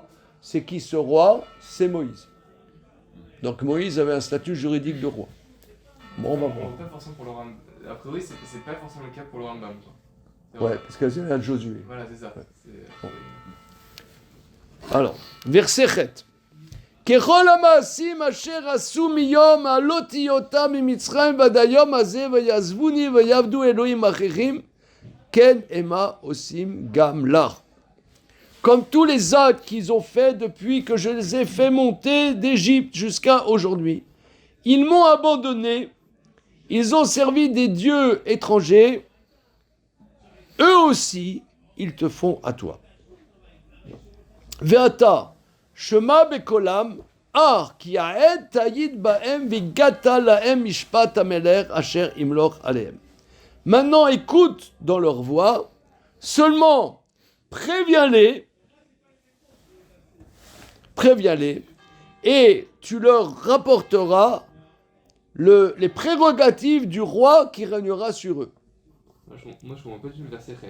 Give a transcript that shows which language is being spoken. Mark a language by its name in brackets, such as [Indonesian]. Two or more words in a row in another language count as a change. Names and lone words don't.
[French] C'est qui ce roi? C'est Moïse. Donc Moïse avait un statut juridique de roi. Bon, on va voir. Pas forcément pour le Rambam. A priori, c'est pas forcément le cas pour le Rambam. Ouais, parce que c'est un Josué. Voilà, c'est ça. Ouais. Bon. Alors, verset 7. [Hebrew] ככל המעשים אשר עשו מיום העלותי אותם ממצרים ועד היום הזה ויעזבוני ויעבדו אלוהים אחרים כן המה עושים גם לך. [French] Comme tous les actes qu'ils ont faits depuis que je les ai fait monter d'Égypte jusqu'à aujourd'hui. Ils m'ont abandonné, ils ont servi des dieux étrangers, eux aussi, ils te font à toi. [Hebrew] ועתה, שמע בקולם, כי העד תעיד בהם והגדת להם משפט המלך אשר ימלוך עליהם. [French] Maintenant, écoute dans leur voix, seulement préviens-les, et tu leur rapporteras les prérogatives du roi qui régnera sur eux. Moi, je comprends pas du tout le verset 7.